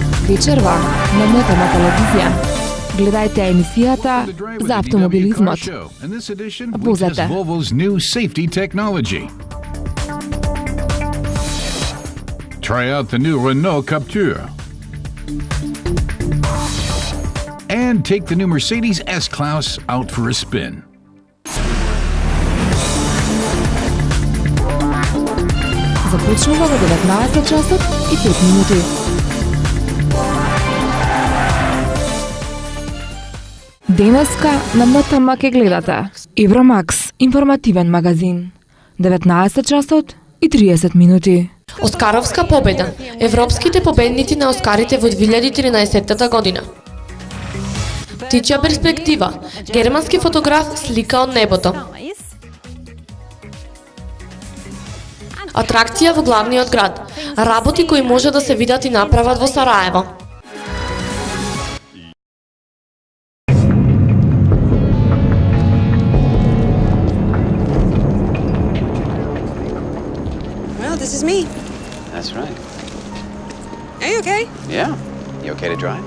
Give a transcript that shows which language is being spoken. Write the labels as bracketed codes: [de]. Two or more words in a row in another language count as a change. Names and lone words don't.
[mk] Вечерва на Мотама телевизија. Гледајте емисијата за автомобилизмот. Возете. [en] Volvo's new safety technology. Try out the new Renault Captur. And take the new Mercedes S-Class out for a spin. [mk] Започнува во 19 часот и 5 минути. Денеска на МТМ ке гледате Евромакс, информативен магазин. 19 часот и 30 минути. Оскаровска победа. Европските победници на Оскарите во 2013 година. Птичја перспектива. Германски фотограф слика од небото. Атракција во главниот град. Работи кои може да се видат и направат во Сараево. [en] Well, this is me. That's right. Are you okay? Yeah. You okay to drive?